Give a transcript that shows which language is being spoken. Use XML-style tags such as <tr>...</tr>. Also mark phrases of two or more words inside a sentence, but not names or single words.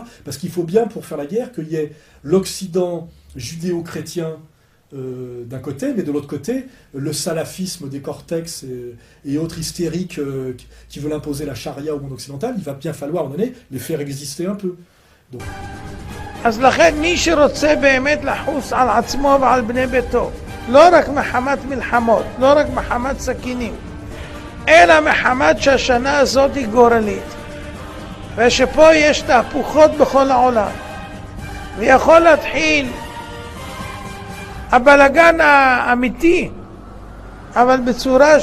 <fr>Parce qu'il faut bien, pour faire la guerre, qu'il y ait l'Occident judéo-chrétien d'un côté, mais de l'autre côté, le salafisme des cortex et autres hystériques qui veulent imposer la charia au monde occidental. Il va bien falloir, à un moment donné, les faire exister un peu. Donc...</fr> <he>אז לכן מי שרוצה באמת לחוס על עצמו ועל בני ביתו, לא רק מחמת מלחמות, לא רק מחמת סכינים, אלא מחמת שהשנה הזאת היא גורלית, ושפה יש תהפוכות בכל העולם, ויכול להתחיל הבלגן האמיתי, אבל בצורה</he>